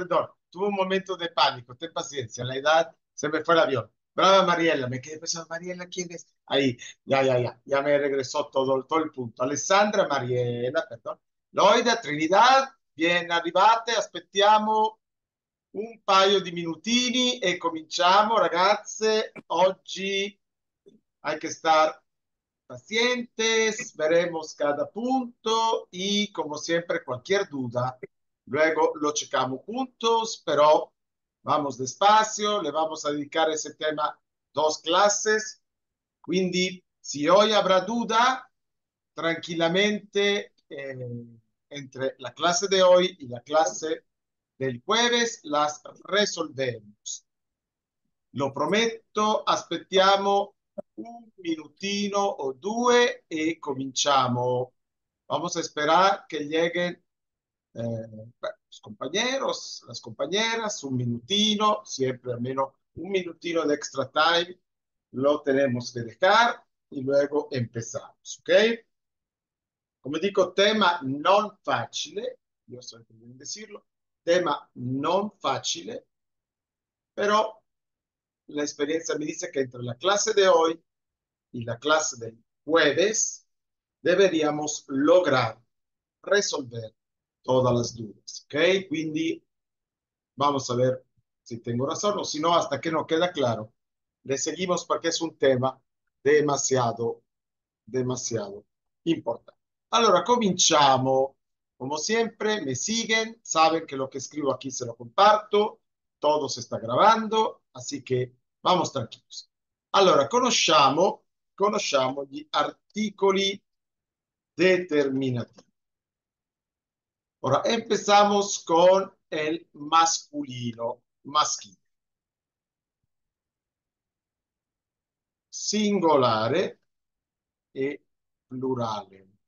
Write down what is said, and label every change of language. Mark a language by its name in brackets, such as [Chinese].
[Spanish] Perdón, tuve un momento de pánico. Ten paciencia, la edad se me fue el avión. Brava Mariela, me quedé pensando, Mariela, ¿quién es? Ahí, ya me regresó todo il punto. Alessandra, Mariela, perdón. [Italian] Loida, Trinidad, bien arrivate, aspettiamo un paio di minutini e cominciamo, ragazze. [Spanish] Oggi hay que estar pacientes, veremos cada punto y como siempre cualquier duda, luego lo checamos juntos, pero vamos despacio, le vamos a dedicar ese tema dos clases, quindi si hoy habrá duda, tranquilamente entre la clase de hoy y la clase del jueves las resolveremos. [Italian] Lo prometto, aspettiamo un minutino o due e cominciamo. [Spanish] Vamos a esperar que lleguen los compañeros, las compañeras, un minutino, siempre al menos un minutino de [English] extra time [Spanish] lo tenemos que dejar y luego empezamos, ¿ok? [Italian] Come dico, tema non facile, io so che devo [Spanish] decirlo, [Italian] tema non facile, però [Spanish] la experiencia me dice que entre la clase de hoy y la clase del jueves deberíamos lograr resolver todas las dudas, ¿ok? Quindi vamos a ver si tengo razón o si no, hasta que no queda claro, le seguimos porque es un tema demasiado, demasiado importante. [Italian] Allora, cominciamo. [Spanish] Como siempre, me siguen, saben que lo que escribo aquí se lo comparto, todo se está grabando, así que vamos tranquilos. [Italian] Allora, conosciamo gli articoli determinativi. [Spanish] Ora, empezamos con el masculino, [Italian] maschile, singolare e plurale.